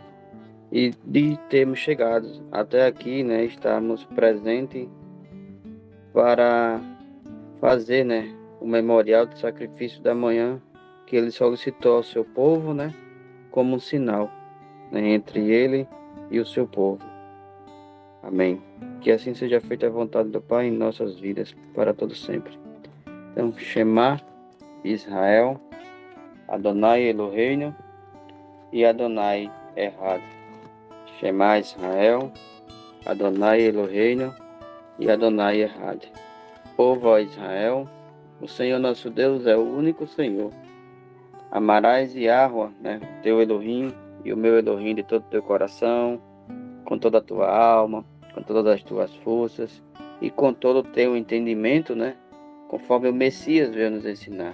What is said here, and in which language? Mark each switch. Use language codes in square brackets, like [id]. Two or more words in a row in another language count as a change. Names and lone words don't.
[pt] E de termos chegado até aqui, né, estarmos presentes para fazer, né, o memorial do sacrifício da manhã que ele solicitou ao seu povo, né, como um sinal, né, entre ele e o seu povo. Amém. Que assim seja feita a vontade do Pai em nossas vidas para todo sempre. Então, [he] שמע ישראל, אדוני אלוהינו אדוני אחד. שמע ישראל, אדוני אלוהינו אדוני אחד. [pt] Povo a Israel, o Senhor nosso Deus é o único Senhor. Amarás Yahweh, né, teu Elohim e o meu Elohim de todo o teu coração, com toda a tua alma, com todas as tuas forças e com todo o teu entendimento, né, conforme o Messias veio nos ensinar.